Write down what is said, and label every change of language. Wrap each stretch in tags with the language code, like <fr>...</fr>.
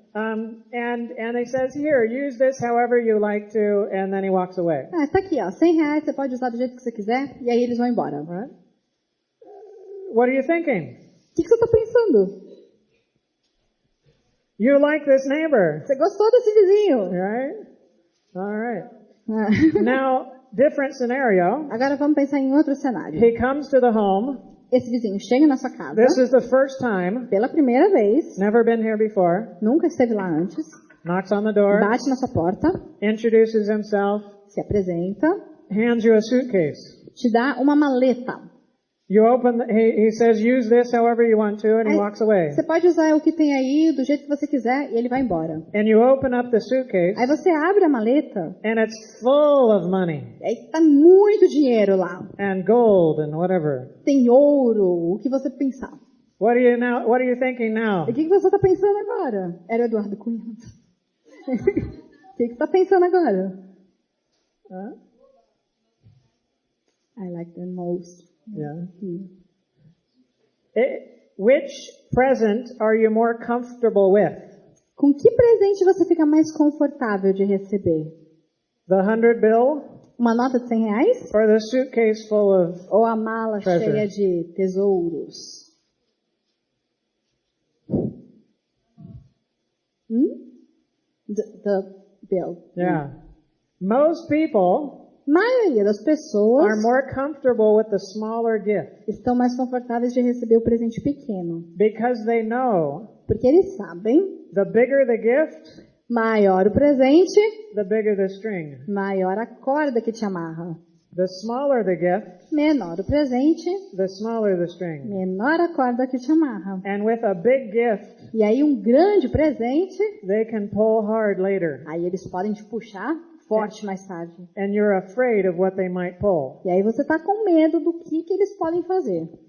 <en>And he says, here, use this however you like to, and then he walks away.</en> <pt>Tá aqui, ó, R$100, você pode usar do jeito que você quiser, e aí eles vão embora.</pt> <en>Right? What are you thinking?</en> <pt>O que você está pensando?</pt> <en>You like this neighbor.</en> <pt>Você gostou desse vizinho?</pt> <en>Right? All right. Now, different scenario.</en> <pt>Agora vamos pensar em outro cenário.</pt> <en>He comes to the home.</en> <pt>Esse vizinho chega na sua casa.</pt> <en>This is the first time.</en> <pt>Pela primeira vez.</pt> <en>Never been here before.</en> <pt>Nunca esteve lá antes.</pt> <en>Knocks on the door.</en> <pt>Bate na sua porta.</pt> <en>Introduces himself.</en> <pt>Se apresenta.</pt> <en>Hands you a suitcase.</en> <pt>Te dá uma maleta.</pt> <en>You open. He says, use this however you want to, and he walks away.</en> <pt>Você pode usar o que tem aí do jeito que você quiser e ele vai embora.</pt> <en>And you open up the suitcase.</en> <pt>Aí você abre a maleta.</pt> <en>And it's full of money.</en> <pt>E aí tá muito dinheiro lá.</pt> <en>And gold and whatever.</en> <pt>Tem ouro, o que você pensar.</pt> <en>What are you thinking now?</en> <pt>E o que você está pensando agora? Era o Eduardo Cunha. O que você está pensando agora?</pt> <en>I like them most. Yeah. Which present are you more comfortable with?</en> <pt>Com que presente você fica mais confortável de receber?</pt> <en>The 100 bill?</en> <pt>Uma nota de R$100?</pt> <en>Or the suitcase full of</en> <pt>Ou a mala</pt> <en>treasure?</en> <pt>cheia de tesouros?</pt> <en>The bill. Yeah. Most people</en> <pt>maioria das pessoas</pt> <en>are more comfortable with the smaller gift.</en> <pt>Estão mais confortáveis de receber o presente pequeno.</pt> <en>Because they know</en> <pt>porque eles sabem,</pt> <en>the bigger the gift,</en> <pt>maior o presente,</pt> <en>the bigger the string.</en> <pt>Maior a corda que te amarra.</pt> <en>The smaller the gift,</en> <pt>menor o presente,</pt> <en>the smaller the string.</en> <pt>Menor a corda que te amarra.</pt> <en>And with a big gift,</en> <pt>e aí um grande presente,</pt> <en>they can pull hard later.</en> <pt>Aí eles podem te puxar forte mais tarde.</pt> <en>And you're afraid of what they might pull.</en> <pt>E aí você está com medo do que eles podem fazer.</pt>